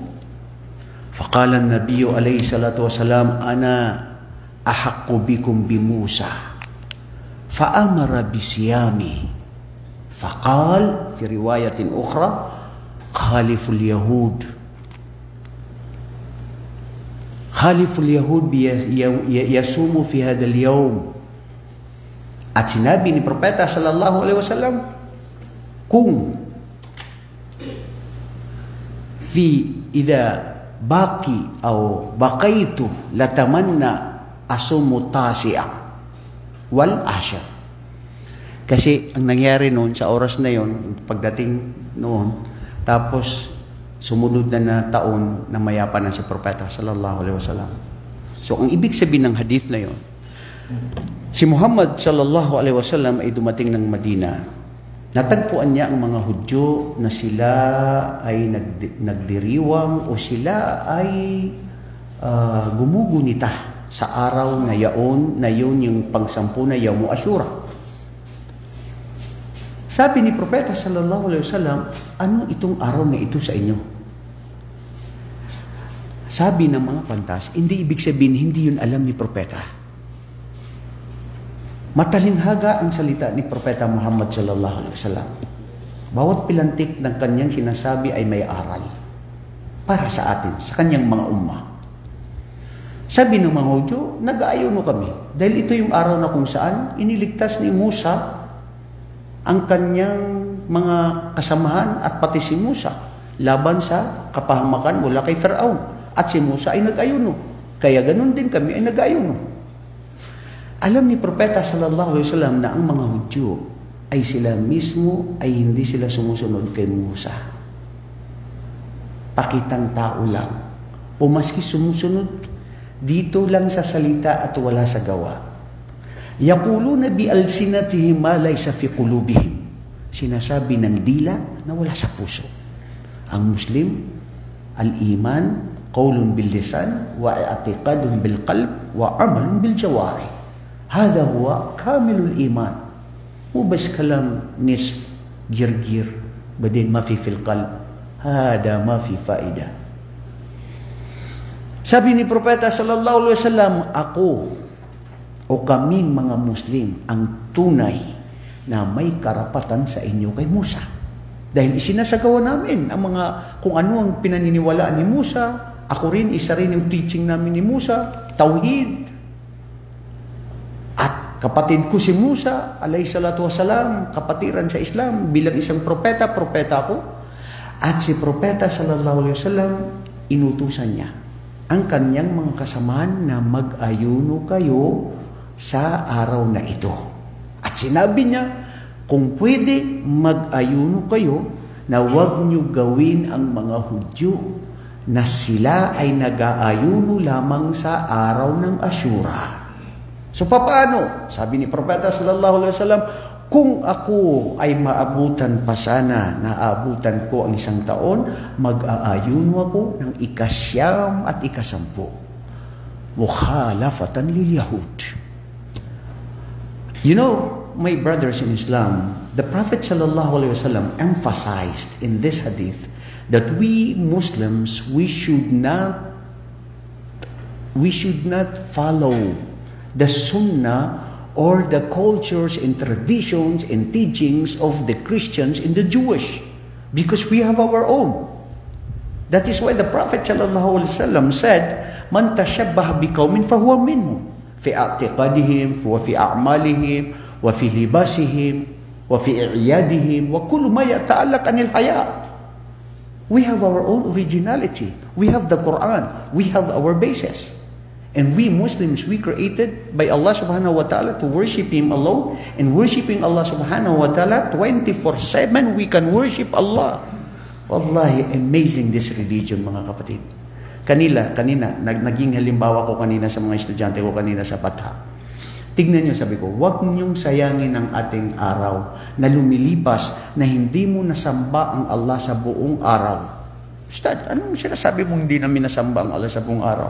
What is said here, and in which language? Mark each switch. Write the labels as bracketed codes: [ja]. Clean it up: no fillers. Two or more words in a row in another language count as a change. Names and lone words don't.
[ar] فقال النبي عليه الصلاة والسلام أنا أحق بكم بموسى فأمر بصيامه. فقال في رواية أخرى خالفوا اليهود خالفوا اليهود يصومون في هذا اليوم. [tl] At sinabi ni Propeta [ar] صلى الله عليه وسلم, [tl] kung [ar] إذا بقي أو بقيت لتمنى أصوم التاسع والعاشر. [tl] Kasi ang nangyari noon sa oras na yon, pagdating noon, tapos sumunod na taon na mayapa na si Propeta [ar] صلى الله عليه وسلم. [tl] So ang ibig sabihin ng hadith na yon, si Muhammad [ar] صلى الله عليه وسلم [tl] ay dumating ng Madina. Natagpuan niya ang mga Hudyo na sila ay nagdiriwang o sila ay gumugunita sa araw na yun yung pangsampu na [ar] يوم عاشوراء. [tl] Sabi ni Propeta [ar] صلى الله عليه وسلم, [tl] ano itong araw na ito sa inyo? Sabi ng mga pantas, hindi ibig sabihin, hindi yun alam ni Propeta. Matalinghaga ang salita ni Propeta Muhammad [ar] صلى الله عليه وسلم. [tl] Bawat pilantik ng kanyang sinasabi ay may aral para sa atin, sa kanyang mga umma. Sabi ng mga Hudyo, nag-aayono kami. Dahil ito yung araw na kung saan iniligtas ni Musa ang kanyang mga kasamahan at pati si Musa laban sa kapahamakan mula kay Firaun. At si Musa ay nag-ayuno. Kaya ganun din kami ay nag-ayuno. Alam ni Propeta [ar] صلى الله عليه وسلم [tl] na ang mga Hudyo ay sila mismo ay hindi sila sumusunod kay Musa. Pakitang tao lang. O maski sumusunod, dito lang sa salita at wala sa gawa. [ar] يقولون بألسنتهم ما ليس في قلوبهم. [tl] Sinasabi ng dila na wala sa puso. Ang Muslim, [ar] الإيمان قول باللسان واعتقاد بالقلب وعمل بالجوارح. هذا هو كامل الإيمان. مو بس كلام نص قرقر بعدين ما في في القلب. هذا ما في فائدة. [tl] Sabi ni Propeta [ar] صلى الله عليه وسلم, [tl] ako o kaming mga Muslim ang tunay na may karapatan sa inyo kay Musa. Dahil isinasagawa namin ang mga kung ano ang pinaniniwalaan ni Musa. Ako rin, isa rin yung teaching namin ni Musa, Tauhid. At kapatid ko si Musa, [ar] عليه الصلاة والسلام, [tl] kapatiran sa Islam, bilang isang propeta ako. At si Propeta [ar] صلى الله عليه وسلم, [tl] inutusan niya ang kanyang mga kasamahan na mag-ayuno kayo sa araw na ito. At sinabi niya, kung pwede mag-ayuno kayo na huwag niyo gawin ang mga Hudyo na sila ay nag-aayuno lamang sa araw ng Ashura. So paano? Sabi ni Propeta [ar] صلى الله عليه وسلم, [tl] kung ako ay maabutan pa sana, naabutan ko ang isang taon, mag-aayuno ako ng ikasyam at ikasampu. [ar] مخالفة لليهود. [en] You know, my brothers in Islam, the Prophet [ar] صلى الله عليه وسلم [en] emphasized in this hadith that we Muslims, we should not we should not follow the sunnah or the cultures and traditions and teachings of the Christians and the Jewish, because we have our own. That is why the Prophet ﷺ said, [ar] "من تشبه بقوم فهو منهم في اعتقادهم وفي أعمالهم وفي لباسهم وفي أعيادهم وكل ما يتعلق عن الحياة." [en] We have our own originality. We have the Quran. We have our basis. And we Muslims, we created by Allah [ar] سبحانه وتعالى [en] to worship Him alone. And worshiping Allah [ar] سبحانه وتعالى [en] 24/7, we can worship Allah. Wallahi, amazing this religion, [tl] mga kapatid. Kanina, naging halimbawa ko kanina sa mga estudyante ko kanina sa Patha. Tignan nyo, sabi ko, huwag niyong sayangin ang ating araw na lumilipas na hindi mo nasamba ang Allah sa buong araw. Ustad, anong sinasabi mong hindi namin nasamba ang Allah sa buong araw?